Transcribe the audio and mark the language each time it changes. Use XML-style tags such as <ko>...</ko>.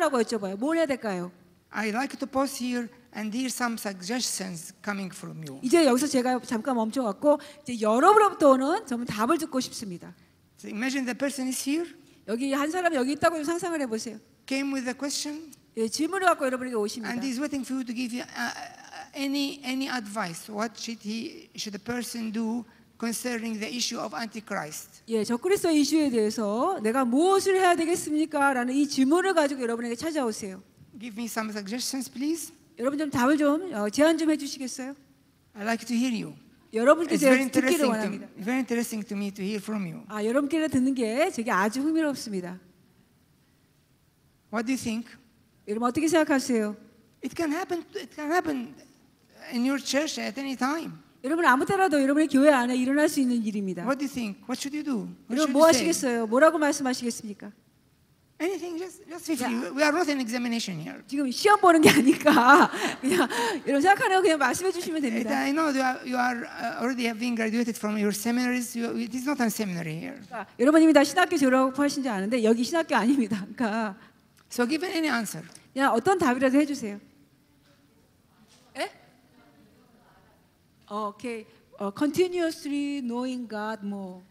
<ko>라고 여쭤봐요. 뭘 해야 될까요?</ko> <en>I like to pause here and hear some suggestions coming from you.</en> <ko>이제 여기서 제가 잠깐 멈춰갖고 이제 여러분으로부터 오는 저는 답을 듣고 싶습니다.</ko> <en>So imagine the person is here.</en> <ko>여기 한 사람 여기 있다고 좀 상상을 해보세요.</ko> <en>came with a question,</en> <ko>예, 질문을 갖고 여러분에게 오십니다.</ko> <en>and he's waiting for you to give you any advice. What should the person do concerning the issue of Antichrist?</en> <ko>예, 적그리스도 이슈에 대해서 내가 무엇을 해야 되겠습니까? 라는 이 질문을 가지고 여러분에게 찾아오세요.</ko> <en>Give me some suggestions, please.</en> <ko>여러분 좀 답을 좀 제안 좀 해주시겠어요?</ko> <en>I'd like to hear you.</en> <ko>여러분께</ko> <en>It's very</en> <ko>듣기를 원합니다.</ko> <en>interesting to me to hear from you.</en> <ko>여러분께 듣는 게 제게 아주 흥미롭습니다.</ko> <en>What do you think?</en> <ko>여러분 어떻게 생각하세요?</ko> <en>It can happen in your church at any time.</en> <ko>여러분 아무 때라도 여러분의 교회 안에 일어날 수 있는 일입니다.</ko> <en>What do you think? What should you do? What</en> <ko>여러분</ko> <en>should</en> <ko>뭐</ko> <en>you say?</en> <ko>하시겠어요? 뭐라고 말씀하시겠습니까?</ko> <en>Anything, just feel. We are not in examination here.</en> <ko>지금 시험 보는 게 아니까 그냥 여러분 생각하는 거 그냥 말씀해 주시면 됩니다.</ko> <en>I know you are already having graduated from your seminaries. It is not a seminary here.</en> <ko>그러니까 여러분 이미 다 신학교 졸업하신 줄 아는데 여기 신학교 아닙니다. 그러니까</ko> <en>So give any answer.</en> <ko>그냥 어떤 답이라도 해주세요. 예? 오케이.</ko> <en>Continuously knowing God more.</en>